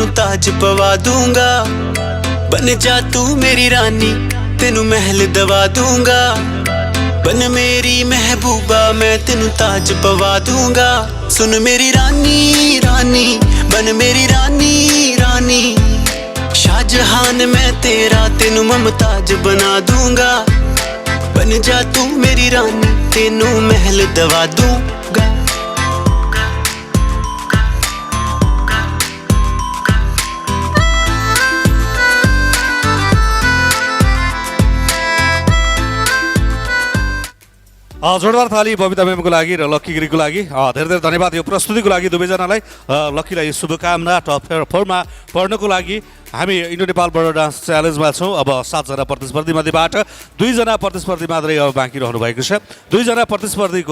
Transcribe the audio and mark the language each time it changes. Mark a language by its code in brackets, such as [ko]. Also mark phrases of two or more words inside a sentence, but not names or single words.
[pa] ਤਾਜ ਪਵਾ ਦੂੰਗਾ ਬਣ ਜਾ ਤੂੰ ਮੇਰੀ ਰਾਣੀ ਤੈਨੂੰ ਮਹਿਲ ਦਵਾ ਦੂੰਗਾ ਬਣ ਮੇਰੀ ਮਹਿਬੂਬਾ ਮੈਂ ਤੈਨੂੰ ਤਾਜ ਪਵਾ ਦੂੰਗਾ ਸੁਣ ਮੇਰੀ ਰਾਣੀ ਰਾਣੀ ਬਣ ਮੇਰੀ ਰਾਣੀ ਰਾਣੀ ਸ਼ਾਹਜਹਾਨ ਮੈਂ ਤੇਰਾ ਤੈਨੂੰ ਮੁਮਤਾਜ਼ ਬਣਾ ਦੂੰਗਾ ਬਣ ਜਾ ਤੂੰ ਮੇਰੀ ਰਾਣੀ ਤੈਨੂੰ ਮਹਿਲ ਦਵਾ ਦੂੰਗਾ [ne] जोरदार थाली बबिता म्यामको लागि र लक्की गिरीको लागि धेरै धेरै धन्यवाद यो प्रस्तुतिको लागि दुवैजनालाई लक्कीलाई शुभकामना टप 4मा पढ्नको लागि हामी इन्डो नेपाल बर्डर डान्स च्यालेन्जमा छौँ अब 7 जना प्रतिस्पर्धी मध्येबाट 2 जना प्रतिस्पर्धी मात्रै अब बाँकी रहनु भएको छ 2 जना प्रतिस्पर्धीको